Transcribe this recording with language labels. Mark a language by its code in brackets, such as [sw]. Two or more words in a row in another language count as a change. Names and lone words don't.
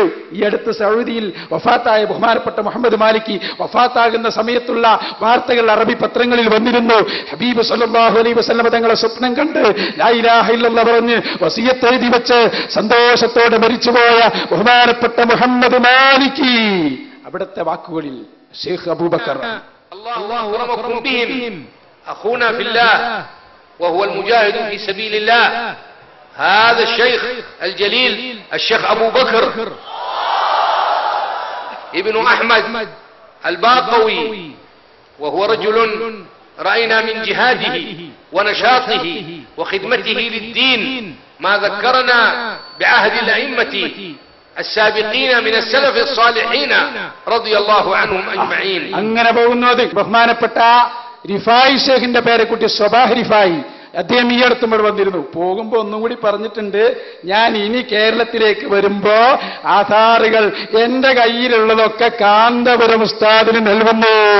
[ml] ഈ അടുത്ത് സൗദിയിൽ വഫാത്തായ ബഹുമാനപ്പെട്ട മുഹമ്മദ് മാലിക്കി വഫാത്താകുന്ന സമയത്തുള്ള വാർത്തകൾ അറബി പത്രങ്ങളിൽ വന്നിരുന്നു. ഹബീബ് [ar] صلى الله عليه وسلم [ml] തങ്ങളെ സ്വപ്നം കണ്ട് [ar] لا إله إلا الله [ml] പറഞ്ഞ് വസിയത്ത് എഴുതി വെച്ച് സന്തോഷത്തോടെ മരിച്ചുപോയ ബഹുമാനപ്പെട്ട മുഹമ്മദ് മാലിക്കി, അവിടുത്തെ വാക്കുകളിൽ ഷെയ്ഖ് അബൂബക്കർ [ar] الله أكرمكم بهم أخونا في الله وهو المجاهد في سبيل الله، هذا الشيخ الجليل الشيخ أبو بكر ابن أحمد الباقوي، وهو رجل رأينا من جهاده ونشاطه وخدمته للدين ما ذكرنا بعهد الأئمة السابقين من السلف الصالحين رضي الله عنهم أجمعين. [ml] അങ്ങനെ പോകുന്നത് ബഹുമാനപ്പെട്ട റിഫായി ഷേഖിന്റെ പേരെക്കുട്ടി സ്വബാഹ് റിഫായി, അദ്ദേഹം ഈ അടുത്ത് ഇവിടെ വന്നിരുന്നു. പോകുമ്പോ ഒന്നും കൂടി പറഞ്ഞിട്ടുണ്ട്, ഞാൻ ഇനി കേരളത്തിലേക്ക് വരുമ്പോ ആധാറുകൾ എന്റെ കയ്യിലുള്ളതൊക്കെ കാന്തപുരം ഉസ്താദിന് നൽകുന്നു.